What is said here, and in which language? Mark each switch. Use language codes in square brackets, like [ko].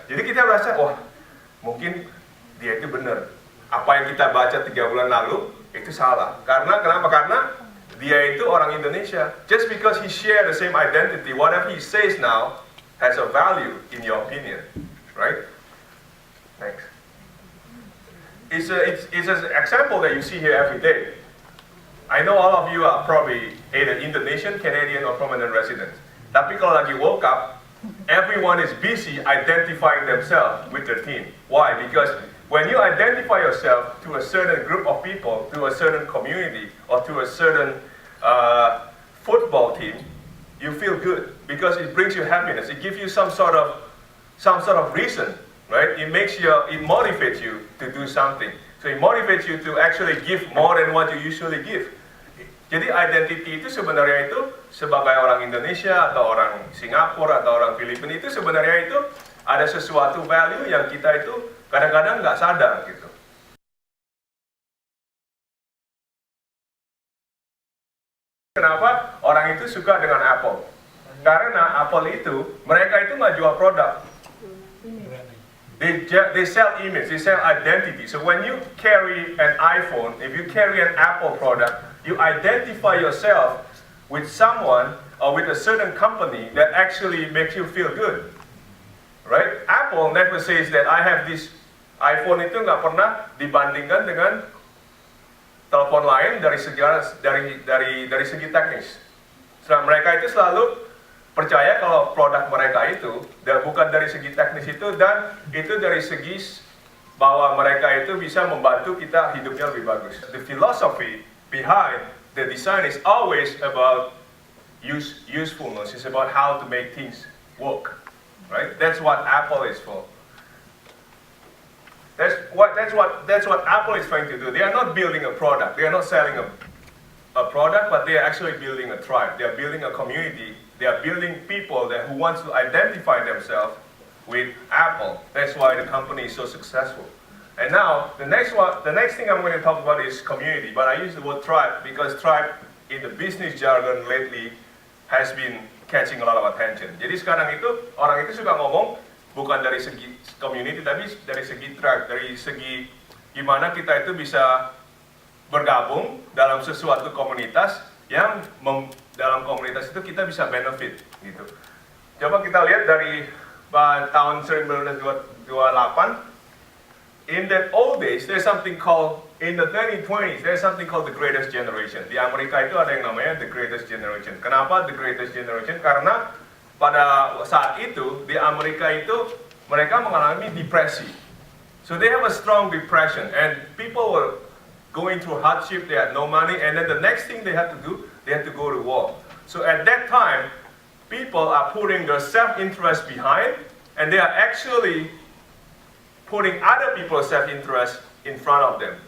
[id] Jadi kita merasa, wah mungkin dia itu benar. Apa yang kita baca 3 bulan lalu itu salah. Kenapa? Karena dia itu orang Indonesia. [en] Just because he share the same identity, whatever he says now has a value in your opinion, right? Next. It's an example that you see here every day. I know all of you are probably either Indonesian, Canadian, or permanent residents. [id] Tapi kalau lagi [en] World Cup, everyone is busy identifying themselves with their team. Why? Because when you identify yourself to a certain group of people, to a certain community, or to a certain football team, you feel good because it brings you happiness. It gives you some sort of reason, right? It motivates you to do something. So it motivates you to actually give more than what you usually give. [id] Jadi identity itu sebenarnya itu sebagai orang Indonesia atau orang Singapura atau orang Filipina itu sebenarnya itu ada sesuatu value yang kita itu kadang-kadang nggak sadar gitu. Kenapa orang itu suka dengan Apple? Karena Apple itu, mereka itu nggak jual produk. [en] They sell image, they sell identity. So when you carry an iPhone, if you carry an Apple product, you identify yourself with someone or with a certain company that actually makes you feel good. Right? Apple never says that I have this iPhone [id] itu nggak pernah dibandingkan dengan telepon lain dari segi teknis. Setelah mereka itu selalu percaya kalau produk mereka itu dan bukan dari segi teknis itu, dan itu dari segi bahwa mereka itu bisa membantu kita hidupnya lebih bagus. [en] The philosophy behind the design is always about usefulness. It's about how to make things work. Right? That's what Apple is for. That's what Apple is trying to do. They are not building a product. They are not selling a product, but they are actually building a tribe. They are building a community. They are building people who want to identify themselves with Apple. That's why the company is so successful. And now the next thing I'm going to talk about is community. But I use the word tribe because tribe in the business jargon lately has been catching a lot of attention. [id] Jadi sekarang itu orang itu suka ngomong bukan dari segi community, tapi dari segi tribe, dari segi gimana kita itu bisa bergabung dalam sesuatu komunitas yang dalam komunitas itu kita bisa benefit gitu. Coba kita lihat dari tahun 1928. [en] In that old days, there's something called, in the 1920s, there's something called the greatest generation. [id] Di Amerika itu ada yang namanya the greatest generation. Kenapa the greatest generation? Karena pada saat itu di Amerika itu mereka mengalami depresi. [en] So they have a strong depression and people were going through hardship, they had no money, and then the next thing they had to do, they had to go to war. So at that time, people are putting their self-interest behind, and they are actually putting other people's self-interest in front of them.